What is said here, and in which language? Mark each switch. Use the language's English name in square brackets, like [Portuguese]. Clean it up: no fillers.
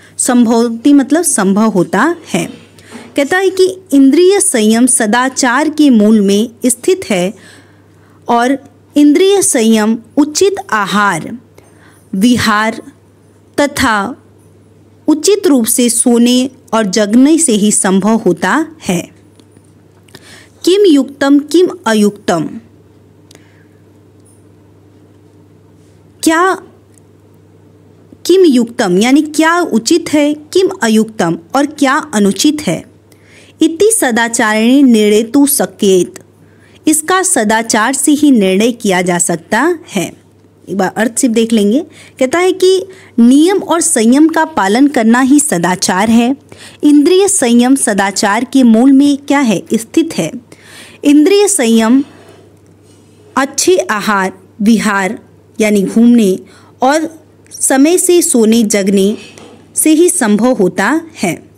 [Hindi] संभवति मतलब संभव होता है। कहता है कि इंद्रिय संयम सदाचार के मूल में स्थित है और इंद्रिय संयम उचित आहार, विहार तथा उचित रूप से सोने और जगने से ही संभव होता है। [Sanskrit] किम युक्तम किम अयुक्तम। [Hindi] क्या किम युक्तम यानी क्या उचित है, किम अयुक्तम और क्या अनुचित है। [Sanskrit] इति सदाचारेण निर्णेतुं शक्येत। [Hindi] इसका सदाचार से ही निर्णय किया जा सकता है। एक बार अर्थ सिर्फ देख लेंगे। कहता है कि नियम और संयम का पालन करना ही सदाचार है। इंद्रिय संयम सदाचार के मूल में क्या है? स्थित है। इंद्रिय संयम अच्छे आहार, विहार यानी घूमने और समय से सोने जगने से ही संभव होता है।